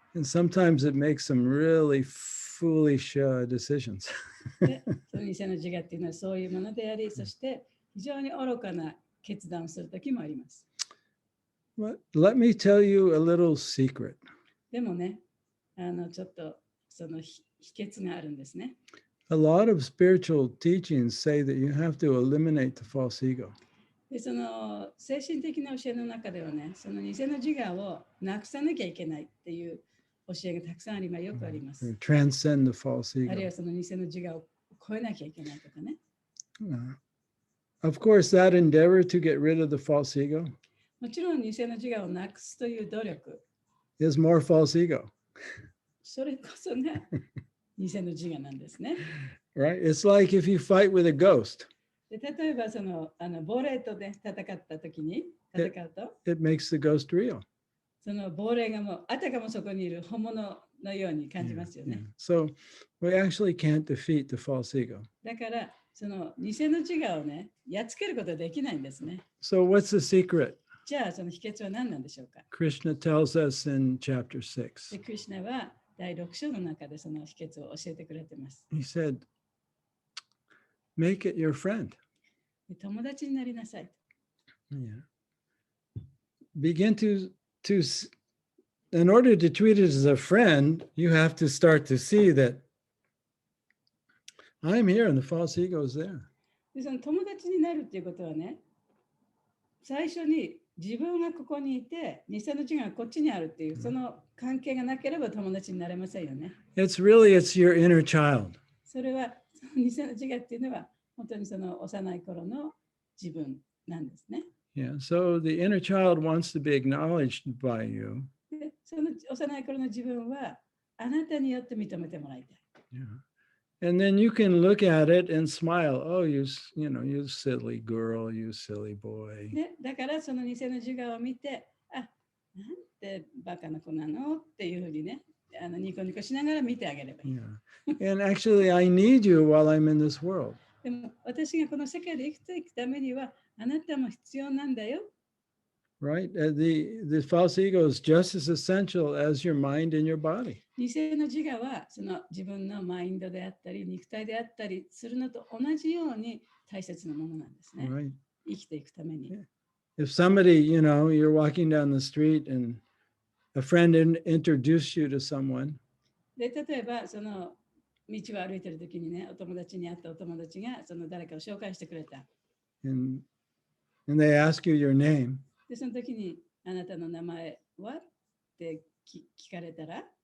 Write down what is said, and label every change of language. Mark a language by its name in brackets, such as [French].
[English] And sometimes it makes some really foolish decisions. [Japanese] でその偽の自我っていうのはそういうものであり、そして非常に愚かな決断をするときもあります。 [English] But let me tell you a little secret. [Japanese] でもね、ちょっとその秘訣があるんですね。 [English] A lot of spiritual teachings say that you have to eliminate the false ego. [Japanese] で、その精神的な教えの中ではね、その偽の自我をなくさなきゃいけないっていう教えがたくさんよくあります。 [English] Transcend the false [Japanese] あるい [English] ego. [Japanese] はその偽の自我を超えなきゃいけないとかね。 [English] Of course, that endeavor to get rid of the false ego [Japanese] もちろん偽の自我をなくすという努力、 [English] is more false ego, [Japanese] それこそが偽の自我なんですね。 [English] right? It's like if you fight with a ghost, [Japanese] で、例えばその亡霊とね戦った時に戦うと、 [English] it makes the ghost real. [Japanese] その亡霊がもうあたかもそこにいる本物のように感じますよね。 [English] So we actually can't defeat the false ego. [Japanese] だからその偽の自我をねやっつけることはできないんですね。 [English] So what's the secret? [Japanese] じゃあその秘訣は何なんでしょうか。 [English] Krishna tells us in chapter 6. [Japanese] で、クリシュナは第6章の中でその秘訣を教えてくれてます。 [English] He said, make it your friend. [Japanese] で、友達になりなさい。 [English] Yeah. Begin in order to treat it as a friend, you have to start to see that I'm here and the false ego is there. [Japanese] で、その友達になるっていうことはね、最初に自分がここにいて、偽の自我がこっちにあるっていう、その関係がなければ友達になれませんよね。 [English] It's your inner child. [Japanese] それは、その偽の自我っていうのは、本当にその幼い頃の自分なんですね。 [English] Yeah. So the inner child wants to be acknowledged by you. [Japanese] で、その幼い頃の自分は、あなたによって認めてもらいたい。 [English] Yeah. And then you can look at it and smile. Oh, you silly girl, you silly boy. [Japanese] ね、だからその偽の自我を見て、あ、なんてバカな子なのっていうふうにね、ニコニコしながら見てあげればいい。 [English] Yeah. And actually, I need you while I'm in this world. [Japanese] でも私がこの世界で生きていくためには、あなたも必要なんだよ。 [English] Right? The false ego is just as essential as your mind and your body. [Japanese] 偽の自我はその自分のマインドであったり、肉体であったりするのと同じように大切なものなんですね。 [English] Right? [Japanese] 生きていくために。 [English] If somebody, you're walking down the street and a friend introduced you to someone, [Japanese] で、例えばその道を歩いてる時にね、お友達に会ったお友達がその誰かを紹介してくれた。 [English] and they ask you your name, [Japanese] で、その時にあなたの名前はって聞かれたら、